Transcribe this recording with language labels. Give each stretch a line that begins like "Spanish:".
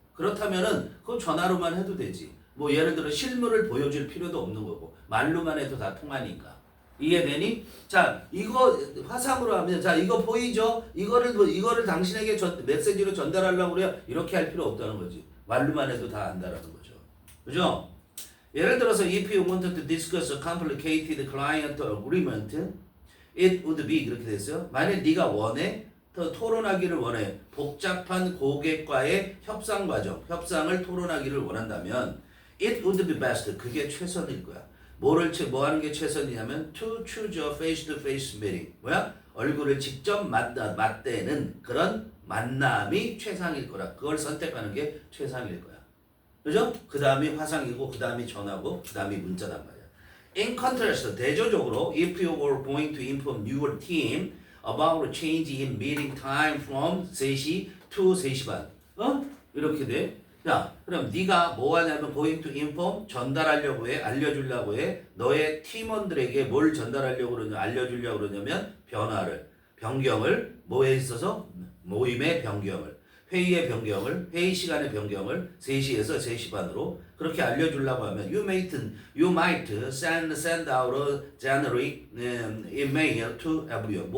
Korean: 그렇다면은 그거 전화로만 해도 되지. 뭐 예를 들어 실물을 보여줄 필요도 없는 거고 말로만 해도 다 통하니까. 이해되니? 자, 이거 화상으로 하면 자, 이거 보이죠? 이거를 당신에게 메시지로 전달하려고 그래요. 이렇게 할 필요 없다는 거지. 말로만 해도 다 안다라는 거죠. 그죠? 예를 들어서
English: if you wanted to discuss a complicated client agreement, it would be
Korean: 이렇게 됐어요. 만약 네가 원해 토론하기를 원해. 복잡한 고객과의 협상 과정, 협상을 토론하기를 원한다면
English: it would be best.
Korean: 그게 최선일 거야. 뭐 하는 게 최선이냐면
English: to choose a face-to-face meeting.
Korean: 뭐야? 얼굴을 직접 맞대는 그런 만남이 최상일 거라. 그걸 선택하는 게 최상일 거야. 그죠? 그 다음이 화상이고 그 다음이 전화고 그 다음이 문자단 말이야.
English: In contrast,
Korean: 대조적으로
English: if you were going to inform your team about a change in meeting time from 3시 to 3시 반.
Korean: 이렇게 돼. 자, 그럼 네가 뭐 하냐면
English: going to inform,
Korean: 전달하려고 해, 알려주려고 해. 너의 팀원들에게 뭘 전달하려고 그러냐, 알려주려고 그러냐면 변경을 뭐에 있어서? 모임의 변경을, 회의의 변경을, 회의 시간의 변경을 3시에서 3시 반으로 그렇게 알려주려고 하면
English: you might send out a generic email to everyone.